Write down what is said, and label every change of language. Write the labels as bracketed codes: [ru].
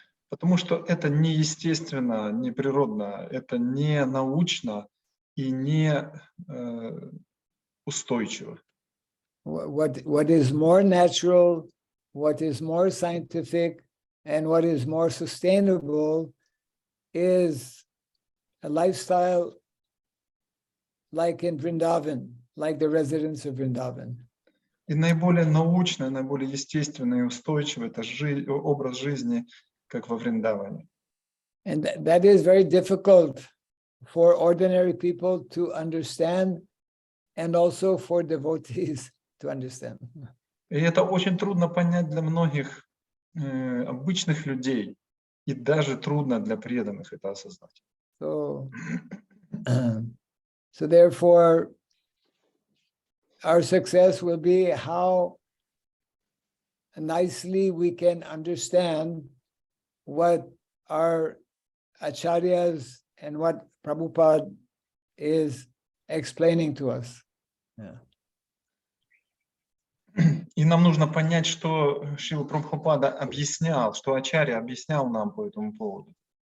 [ru] Потому что это не естественно, не природно, это не научно и не устойчиво. [en] What is more natural, what is more scientific, and what is more sustainable is a lifestyle like in Vrindavan, like the residents of Vrindavan. [ru] И наиболее научное, наиболее естественное и устойчивое это образ жизни, как во Вриндаване. [en] And that is very difficult for ordinary people to understand, and also for devotees to understand. [ru] И это очень трудно понять для многих обычных людей, и даже трудно для преданных это осознать. [en] So therefore, our success will be how nicely we can understand what our acharyas and what Prabhupada is explaining to us. Yeah. [ru] И нам нужно понять, что Шрила Прабхупада объяснял, что Ачарья объяснял нам по этому поводу.